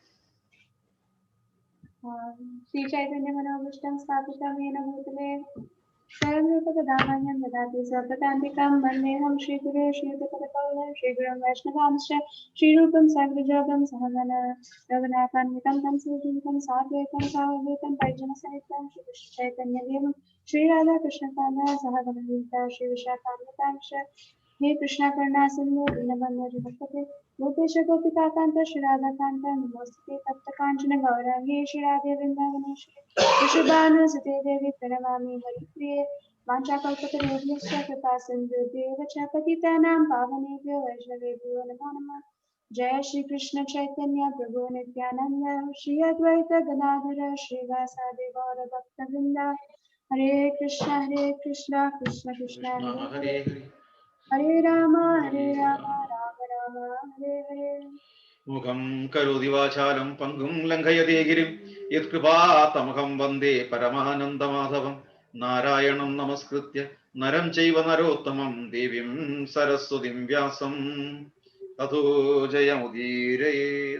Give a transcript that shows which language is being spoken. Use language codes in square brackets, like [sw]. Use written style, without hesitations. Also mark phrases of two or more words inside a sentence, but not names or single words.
[sa] ശ്രീചൈതന്യ മനോഭീഷ്ടം സ്ഥാപിതമേന ഭൂതലേ സർവ്വതദാനന്യം ദദാതി സർവ്വതാന്തികം വന്ദേഹം ശ്രീഗുരേ ശ്രീയുതപദകമലം ശ്രീഗുരും വൈഷ്ണവാംശ്ച ശ്രീരൂപം സഹജാതം സഹഗണ രഘുനാഥാന്വിതം തം സുജീവിതം സാദ്വൈതം സാവധൂതം പരിജനസഹിതം ശ്രീകൃഷ്ണചൈതന്യദേവം ശ്രീരാധാകൃഷ്ണപാദ സഹഗണ ശ്രീവിशाखान्वितांश्च हे कृष्णा करुणा सिंधु दीनबन्धु जगत्पते गोपेश गोपिकान्त श्रीराधाकान्त नमोस्तुते तप्त काञ्चन गौरांगे श्रीराधे वृन्दावनेश्वरी वृषभानुसुते देवी प्रणमामि हरिप्रिये वाञ्छाकल्पतरुभ्यश्च कृपा सिन्धुभ्येव च पतितानां पावनेभ्यो वैष्णवेभ्यो नमो नमः। जय श्री कृष्ण चैतन्य प्रभु नित्यानंद श्री अद्वैत गदाधर श्रीवासादि गौर भक्तवृंद हरे कृष्ण कृष्ण कृष्ण हरे हरे राम राम राम हरे हरे। മുഖം കരോതി വാചാലം പങ്കും ലംഘയതേ ഗിരിം യത്കൃപാതമഹം വന്ദേ പരമാനന്ദമാധവം. നാരായണം നമസ്കൃത്യ നരം ചൈവ നരോത്തമം ദേവീം സരസ്വതിം വ്യാസം തതോ ജയമുദീരയേത്.